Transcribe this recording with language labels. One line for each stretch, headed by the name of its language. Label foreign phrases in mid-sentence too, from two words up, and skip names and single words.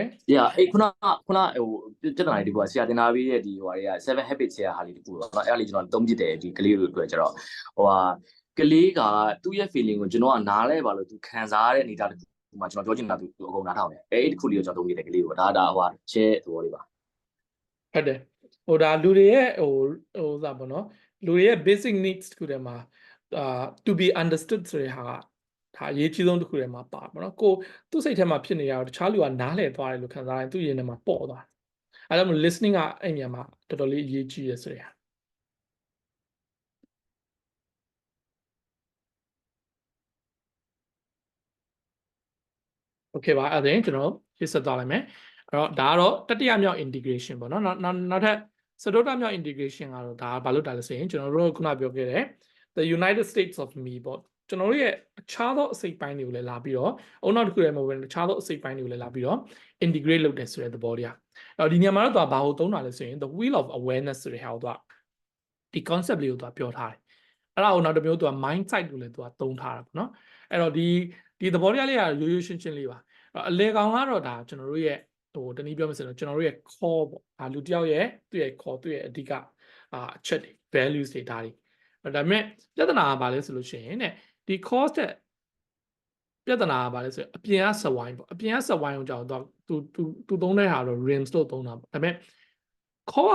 Burmese: ဆရာခုနဟိုပြဿနာတွေဒီကွာဆရာတင်ထားပြီးတဲ့ဒီဟိုတွေက7 habits ဆရာဟာလေးတခုပေါ့နော်အဲ့ဒါလေးကျွန်တော်သုံးပြတယ်ဒီကလေးတို့အတွက်ကျတော့ဟိုဟာကလေးကသူ့ရဲ့ feeling ကိုကျွန်တော်ကနားလဲပါလို့သူခံစားရတဲ့အနေအထားတစ်ခုမှကျွန်တော်ပြောချင်တာသူအကုန်နားထောင်တယ်အဲ့ဒီတစ်ခုလေးကိုကျွန်တော်သုံးပြတယ်ကလေးကိုဒါဟိုဟာ share သဘောလေးပါ ဟုတ်တယ်ဟိုဒါလူတွေရဲ့ဟိုစားပေါ့နော်လူတွေရဲ့
English: basic needs
Burmese: တခုတည်းမှာ
English: to be understood
Burmese: ဆိုတဲ့ဟာကဒါအရေးကြီးဆုံးတစ်ခုတည်းမှာပါပေါ့နော်ကိုသူ့စိတ်ထဲမှာဖြစ်နေရတော့တခြားလူကနားလည်သွားတယ်လို့ခံစားရင်သူ့ရင်ထဲမှာပေါ့သွားတယ်အဲ့ဒါမှ listening ကအဲ့ညမှာတော်တော်လေးအရေးကြီးရဆိုရယ် โอเคပါအဲ့ဒါကျွန်တော်ရှင်းဆက်သွားလိုက်မယ်အဲ့တော့ဒါကတော့တတိယမြောက် integration ပေါ့နော်နောက်ထပ်စတုတ္ထမြောက် integration ကတော့ဒါဘာလို့တာလဲဆိုရင်ကျွန်တော်တို့ခုနပြောခဲ့တဲ့
English: the United States of me
Burmese: ပေါ့ကျွန်တော်တို့ ရဲ့အခြားသောအစိတ်ပိုင်းတွေကိုလည်းလာပြီးတော့အုံနောက်တစ်ခုလည်းမဟုတ်ဘဲအခြားသောအစိတ်ပိုင်းတွေကိုလည်းလာပြီးတော့ integrate လုပ်တယ်ဆိုတဲ့သဘောတရားအဲ့တော့ဒီညမှာတော့သူကဘာကိုသုံးတာလဲဆိုရင်
English: the wheel of awareness
Burmese: ဆိုတဲ့ဟာကိုသူကဒီ concept လေးကိုသူကပြောထားတယ်အဲ့ဒါကိုနောက်တစ်မျိုးသူက mindset ကိုလည်းသူကသုံးထားတာပေါ့နော်အဲ့ တော့ဒီသဘောတရားလေးကရိုးရိုးရှင်းရှင်းလေးပါအလေကောင်ကတော့ဒါကျွန်တော်တို့ရဲ့ဟိုတနည်းပြောမယ်ဆိုတော့ကျွန်တော်တို့ရဲ့ core ပေါ့လူတစ်ယောက်ရဲ့သူ့ရဲ့ core သူ့ရဲ့အဓိကအချက်တွေ values တွေဒါတွေဒါပေမဲ့ပြဿနာကဘာလဲဆိုလို့ရှိရင်တဲ့ဒီ cost တဲ့ပြဿနာကဘာလဲဆိုရင်အပြင်ကစဝိုင်းပေါ့အပြင်ကစဝိုင်းကိုကြောက်တော့သူသုံးတဲ့ဟာတော့ rims လို့သုံးတာပေါ့ဒါပေမဲ့ core